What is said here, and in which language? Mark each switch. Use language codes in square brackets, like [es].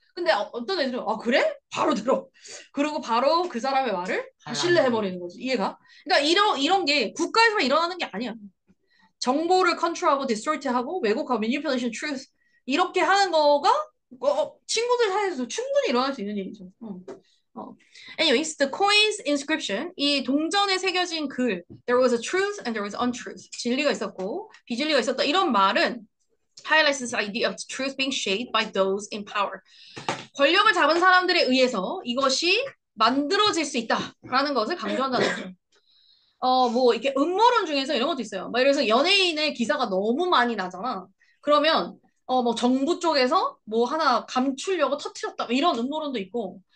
[ko] 근데 어떤 애들은 그래? 바로 들어. 그리고 바로 그 사람의 말을 다 신뢰해버리는 거지. 이해가? 그러니까 이런 게 국가에서만 일어나는 게 아니야. 정보를 컨트롤하고 디스토트하고 왜곡하고 manipulation, truth 이렇게 하는 거가 친구들 사이에서 충분히 일어날 수 있는 일이죠. [en] Anyways, the coin's inscription [ko] 이 동전에 새겨진 글 [en] there was a truth and there was untruth [ko] 진리가 있었고 비진리가 있었다 이런 말은 [en] highlights this idea of truth being shaped by those in power. [ko] 권력을 잡은 사람들에 의해서 이것이 만들어질 수 있다라는 것을 강조한다는 거죠. 뭐 이렇게 음모론 중에서 이런 것도 있어요. 막 이래서 연예인의 기사가 너무 많이 나잖아. 그러면 뭐 정부 쪽에서 뭐 하나 감추려고 터트렸다 이런 음모론도 있고.